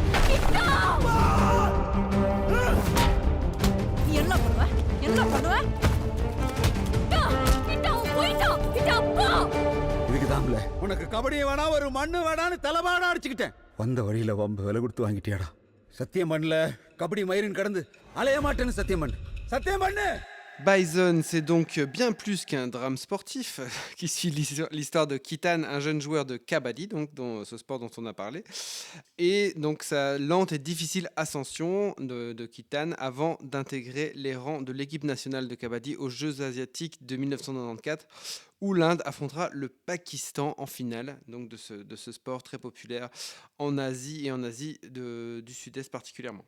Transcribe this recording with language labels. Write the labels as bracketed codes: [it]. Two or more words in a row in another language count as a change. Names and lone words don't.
[ta] நீ என்ன பண்ணுவ? என்ன பண்ணுவ? இதுக்கு தான்ல உனக்கு கபடியும் வேணா ஒரு மண்ணு வேணான்னு தலைபாடா அடிச்சுக்கிட்டேன். வந்த வழியில வம்பு விலை கொடுத்து வாங்கிட்டியாடா. சத்தியம் பண்ணல கபடி மயிரின் கடந்து அலைய மாட்டேன்னு சத்தியம் பண்ணு. சத்தியம் பண்ணு. [fr] Bison, c'est donc bien plus qu'un drame sportif qui suit l'histoire de Kitan, un jeune joueur de kabaddi, donc ce sport dont on a parlé, et donc sa lente et difficile ascension de Kitan avant d'intégrer les rangs de l'équipe nationale de kabaddi aux Jeux asiatiques de 1994, où l'Inde affrontera le Pakistan en finale, donc de ce sport très populaire en Asie et en Asie du Sud-Est particulièrement.